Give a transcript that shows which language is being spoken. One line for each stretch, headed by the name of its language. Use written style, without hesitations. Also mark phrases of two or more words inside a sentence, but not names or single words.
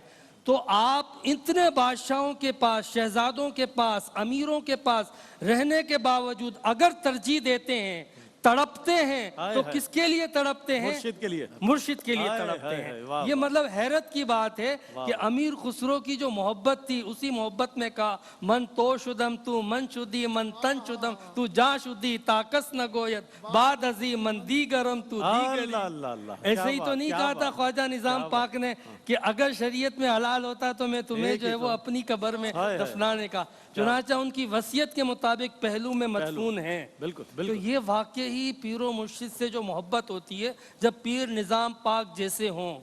Urdu: تو آپ اتنے بادشاہوں کے پاس، شہزادوں کے پاس، امیروں کے پاس رہنے کے باوجود اگر ترجیح دیتے ہیں تڑپتے ہیں ہائے تو ہائے۔ کس کے لیے تڑپتے ہیں؟ مرشد کے لیے۔ مرشد کے لیے ہائے تڑپتے ہائے ہیں۔ ہائے، واہ یہ واہ۔ مطلب حیرت کی بات ہے کہ امیر خسرو کی جو محبت تھی اسی محبت میں کہا
Persian: من تو شدم تو من شدی من تن شدم تو جا شدی تاکس نہ گویت بعد ازی من دیگرم تو دیگری۔
Urdu: اللہ اللہ اللہ، ایسے ہی تو نہیں کہا تھا خواجہ نظام پاک نے کہ اگر شریعت میں حلال ہوتا تو میں تمہیں جو ہے وہ اپنی قبر میں دفنانے کا۔ چنانچہ ان کی وصیت کے مطابق پہلو میں مدفون ہیں۔ بالکل تو بالکل۔ یہ واقعی ہی پیر و مرشد سے جو محبت ہوتی ہے جب پیر نظام پاک جیسے ہوں،